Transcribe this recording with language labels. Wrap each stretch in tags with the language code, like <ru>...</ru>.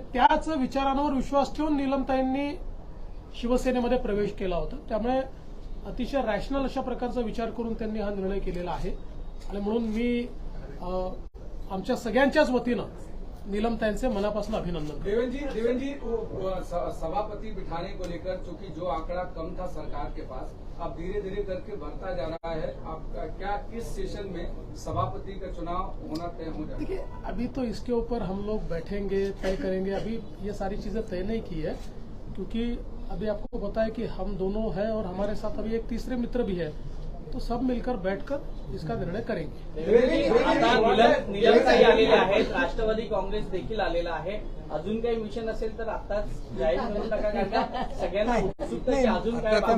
<mr>आणि त्याच विचारांवर विश्वास ठेवून नीलमताईंनी शिवसेनेमध्ये प्रवेश केला होता. त्यामुळे अतिशय रॅशनल अशा प्रकारचा विचार करून त्यांनी हा निर्णय केलेला आहे. आणि म्हणून मी आमच्या सगळ्यांच्याच वतीनं नीलमताईंचे मनापासून अभिनंदन.</mr> <hi>देवेंद्र जी सभापति बिठाने को लेकर चूंकि जो आंकड़ा कम था सरकार के पास, अब धीरे धीरे करके बढ़ता जा रहा है, आपका क्या इस सेशन में सभापति का चुनाव होना तय हो जाएगा? देखिए, अभी तो इसके ऊपर हम लोग बैठेंगे, तय करेंगे. अभी ये सारी चीजें तय नहीं की है, क्योंकि अभी आपको पता है कि हम दोनों हैं और हमारे साथ अभी एक तीसरे मित्र भी है, तो सब मिलकर बैठकर इसका निर्णय करेंगे.</hi> <mr>नीलमताई आलेले आहेत, राष्ट्रवादी काँग्रेस देखील आलेला आहे. अजून काही मिशन असेल तर आताच जाहीर करून टाका, कारण का सगळ्यांना उत्सुकता की अजून काय.</mr>